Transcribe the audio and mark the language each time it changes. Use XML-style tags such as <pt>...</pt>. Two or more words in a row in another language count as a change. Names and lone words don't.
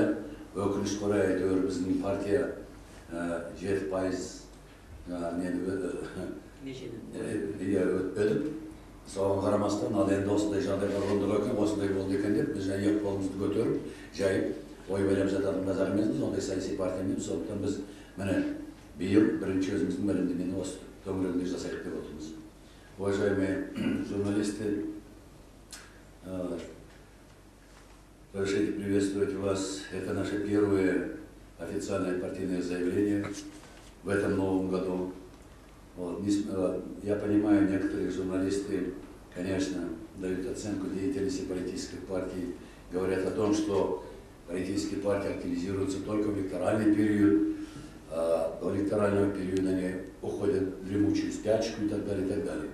<kk>Өкінішке орай әйтеуір біздің партия 7% өтпедік. Соған қарамастан, ал енді осындай жағдайға орындық екен, осындай болды екен деп, біз жаңа қолымызды көтеріп, жайып, ой байлап жататын қазақ емеспіз, ондай саяси партиямыз. Сондықтан біз міне биыл бірінші өзіміздің мәлімдемені осы төңірегінде жасайық деп отырмыз.</kk> <ru>Уважаемые журналисты, разрешите приветствовать вас. Это наше первое официальное партийное заявление в этом новом году. Вот. Я понимаю, некоторые журналисты, конечно, дают оценку деятельности политических партий, говорят о том, что политические партии активизируются только в электоральный период, до электорального периода они уходят в дремучую спячку и так далее, и так далее.</ru>